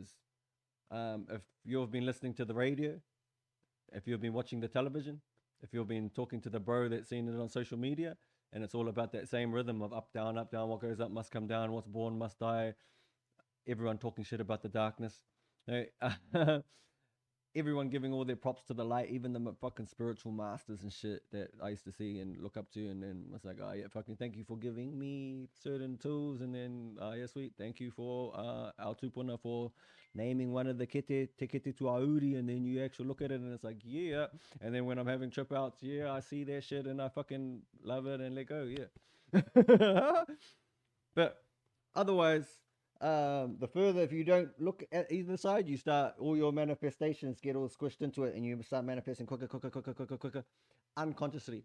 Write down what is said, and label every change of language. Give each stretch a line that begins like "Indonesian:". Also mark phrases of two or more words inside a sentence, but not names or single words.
English: If you've been listening to the radio, if you've been watching the television, if you've been talking to the bro that's seen it on social media, and it's all about that same rhythm of up, down, what goes up must come down, what's born must die, everyone talking shit about the darkness. everyone giving all their props to the light, even the fucking spiritual masters and shit that I used to see and look up to, and then it's like, oh yeah, fucking thank you for giving me certain tools, and then yeah, sweet, thank you for our tupuna for naming one of the
Māori: kete te kete tu auri,
English: and then you actually look at it and it's like, yeah, and then when I'm having trip outs, yeah, I see that shit and I fucking love it and let go, yeah. But otherwise, the further, if you don't look at either side, you start, all your manifestations get all squished into it, and you start manifesting quicker, unconsciously.